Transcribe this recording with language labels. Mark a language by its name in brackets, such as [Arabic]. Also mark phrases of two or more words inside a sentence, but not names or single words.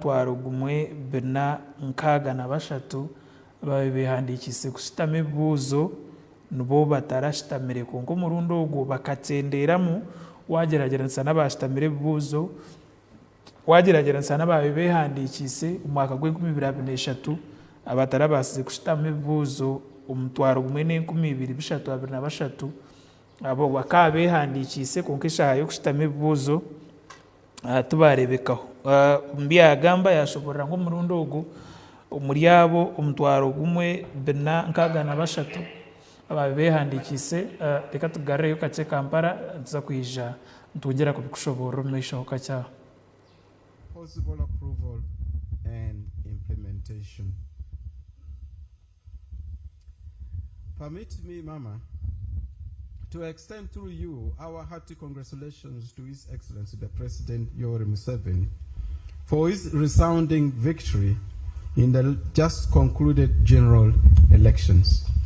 [Nyankole] 1,263 babe behandikiise kushutama ebibuuzo nibo batarashutamire konka omurundi ogwo bakakyendeeramu wagerageranisa n'abashutamire ebibuuzo wagerageranisa n'ababe behandikiise omwaka gw'2023 abatarabasize kushutama ebibuuzo 1,223 abo bakaba behandikiise konka eshaaha y'okushutama ebibuuzo tubarebekaho. Byagamba yashoborera nk'omurundi ogwo omuri abo 1,263 ababe behandikiise. Reka tugarreyo kakye Kampala tuza kwija ntugera kubikushoborera omu maisho kakyaho. [English] Possible approval and implementation. Permit me, Mama, to extend through you our hearty congratulations to His Excellency the President Yoweri Museveni for his resounding victory in the just concluded general elections.